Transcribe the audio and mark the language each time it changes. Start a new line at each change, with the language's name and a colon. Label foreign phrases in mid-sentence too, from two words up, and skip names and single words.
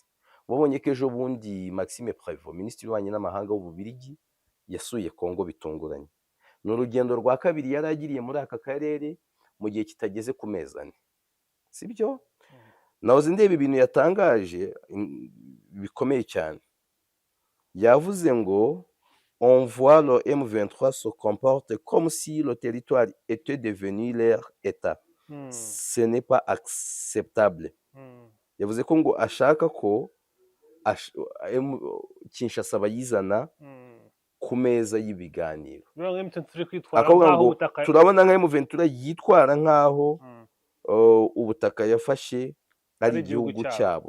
Kinyarwanda: Wabonye ko ejo bundi Maxime Prévost, minisitiri w'ububanyi n'amahanga w'Ububiligi, yasuye Kongo bitunguranye. Ni urugendo rwa kabiri yari agiriye muri aka karere mu gihe kitageze ku mezi 4, sibyo? Nahoze ndeba ibintu yatangaje bikomeye cyane. Yavuze ngo
French: on voit le M23 se comporte comme si le territoire était devenu leur état. Mm. Ce n'est pas acceptable. Mm.
Kinyarwanda: Yavuze ko ngo ashaka ko Kinshasa bayizana Mm. ku meza y'ibiganiro. Bivuga ngo M23 kwitwara Akavuga nk'aho ngo ubutaka. turabona nka M23 yitwara nk'aho Mm. ubutaka yafashe ari igihugu cyabo.